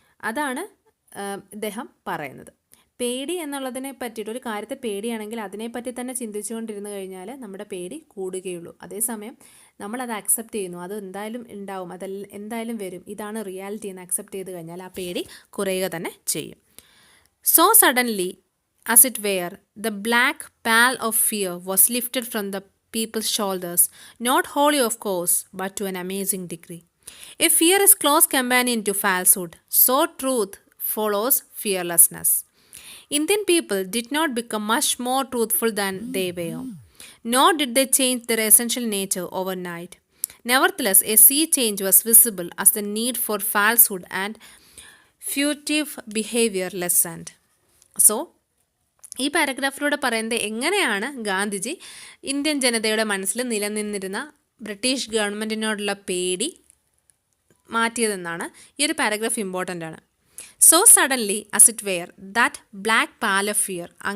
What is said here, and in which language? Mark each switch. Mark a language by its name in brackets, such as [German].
[Malayalam] അതാണ് ഇദ്ദേഹം പറയുന്നത്. പേടി എന്നുള്ളതിനെ പറ്റിയിട്ട്, ഒരു കാര്യത്തെ പേടിയാണെങ്കിൽ അതിനെപ്പറ്റി തന്നെ ചിന്തിച്ചുകൊണ്ടിരുന്നു കഴിഞ്ഞാൽ നമ്മുടെ പേടി കൂടുകയുള്ളൂ. അതേസമയം നമ്മളത് അക്സെപ്റ്റ് ചെയ്യുന്നു, അത് എന്തായാലും ഉണ്ടാവും, എന്തായാലും വരും, ഇതാണ് റിയാലിറ്റി എന്ന് അക്സെപ്റ്റ് ചെയ്ത് കഴിഞ്ഞാൽ ആ പേടി കുറയുക തന്നെ ചെയ്യും. [English] So suddenly as it were, the black pall of fear was lifted from the people's shoulders, not wholly of course, but to an amazing degree. If fear is close companion to falsehood, so truth follows fearlessness. Indian people did not become much more truthful than they were, nor did they change their essential nature overnight. Nevertheless, a sea change was visible as the need for falsehood and furtive behavior lessened. [Malayalam] So, ഈ പാരഗ്രാഫിലൂടെ പറയുന്നത് എങ്ങനെയാണ് Gandhiji Indian ജനതയുടെ മനസ്സിൽ നിലനിന്നിരുന്ന British ഗവൺമെൻറ്റിനോടുള്ള പേടി മാറ്റിയതെന്നാണ്. ഈ ഒരു paragraph important ആണ്. [English] So suddenly as it were that black pall of fear.